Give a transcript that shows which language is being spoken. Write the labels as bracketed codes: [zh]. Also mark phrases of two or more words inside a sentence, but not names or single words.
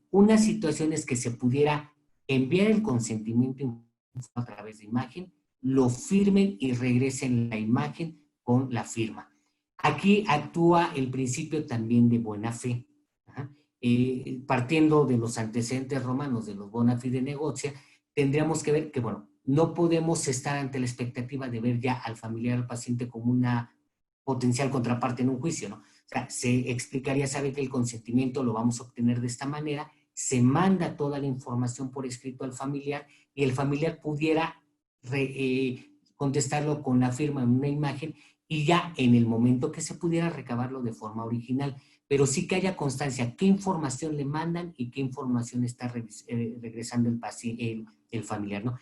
[es] Una situación es que se pudiera enviar el consentimiento a través de imagen, lo firmen y regresen la imagen con la firma. Aquí actúa el principio también de buena fe. Partiendo de los antecedentes romanos de los [la] bona fide negotia, [es] tendríamos que ver que, bueno, no podemos estar ante la expectativa de ver ya al familiar, al paciente, como una potencial contraparte en un juicio, ¿no? O sea, se explicaría, sabe que el consentimiento lo vamos a obtener de esta manera, se manda toda la información por escrito al familiar y el familiar pudiera contestarlo con la firma en una imagen y ya en el momento que se pudiera recabarlo de forma original, pero sí que haya constancia qué información le mandan y qué información está regresando el familiar, ¿no?